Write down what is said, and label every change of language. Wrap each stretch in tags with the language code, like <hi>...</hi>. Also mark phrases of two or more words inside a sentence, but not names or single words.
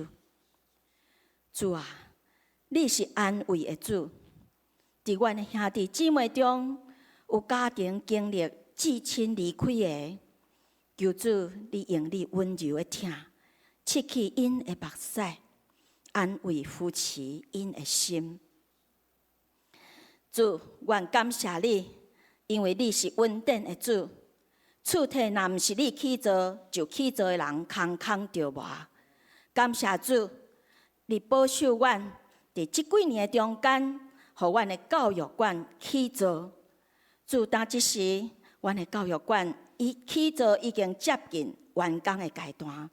<nan>主啊，你是安慰的主，伫阮的兄弟姊妹中有家庭经历至亲离开的，求主你用你温柔的疼，拭去因的目屎，安慰扶持因的心。主，愿感谢你，因为你是稳定的主。厝体若毋是你起造，就起造的人空空着活。感谢主，你保守阮伫即几年的中间，互阮的教育馆起造。主，当即时，阮的教育馆起造已经接近完工的阶段。</nan>